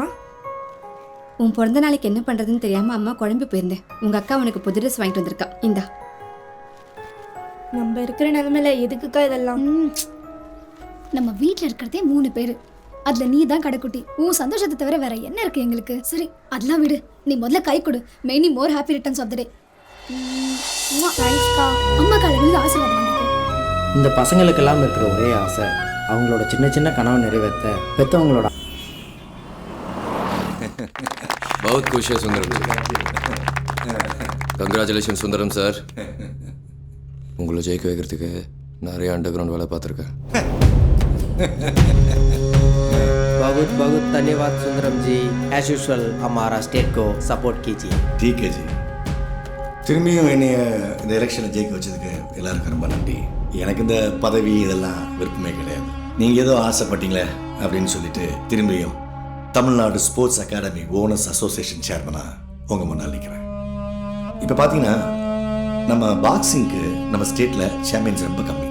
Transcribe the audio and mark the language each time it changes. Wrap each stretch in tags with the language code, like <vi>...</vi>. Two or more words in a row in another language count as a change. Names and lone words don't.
<ta>உன் பிறந்த நாளைக்கு என்ன பண்றதுன்னு தெரியாம அம்மா குழம்பு போயிருந்தேன். உங்க அக்கா உனக்கு புது ட்ரெஸ் வாங்கிட்டு வந்திருக்கா. இந்தா. நம்ம இருக்கிற நிலைமையில எதுக்குக்கா இதெல்லாம்? நம்ம வீட்ல இருக்கிறதே 3 பேரு, அதுல நீ தான் கடைக்குட்டி. உன் சந்தோஷத்தை தவிர வேற என்ன இருக்கு எங்களுக்கு? சரி அதெல்லாம் விடு, நீ முதல்ல கை கொடு.</ta> <en>many more happy returns of the day.</en> <ta>அம்மா காலையில ஆசீர்வாதம் வாங்கிக்கோ. இந்த பசங்களுக்கெல்லாம் இருக்கிற ஒரே ஆசை அவங்களோட சின்ன சின்ன கனவை நிறைவேற்ற பெற்றவங்களோட.</ta> <hi>बहुत खुश है सुंदरम जी.</hi> <en>congratulation Sundaram sir.</en> <ta>உங்களை ஜெயிக்க வைக்கிறதுக்கு நிறைய</ta> <en>under ground</en> <ta>வேலை பார்த்துருக்கேன்.</ta> <hi>बहुत बहुत धन्यवाद सुंदरम जी.</hi> <en>as usual</en> <hi>हमारा स्टेट को सपोर्ट कीजिए. ठीक है जी.</hi> <ta>திரும்பியும் என்னைய இந்த எலெக்ஷனை ஜெயிக்க வச்சதுக்கு எல்லாருக்கும் ரொம்ப நன்றி. எனக்கு இந்த பதவி இதெல்லாம் விருப்பமே கிடையாது. நீங்கள் ஏதோ ஆசைப்பட்டீங்களே அப்படின்னு சொல்லிட்டு திரும்பியும் தமிழ்நாடு ஸ்போர்ட்ஸ் அகாடமி ஓனர்ஸ் அசோசியேஷன் சேர்மனாக உங்கள் முன்னால் நிற்கிறேன். இப்போ பார்த்தீங்கன்னா நம்ம பாக்ஸிங்க்கு நம்ம ஸ்டேட்டில் சாம்பியன்ஸ் ரொம்ப கம்மி.</ta>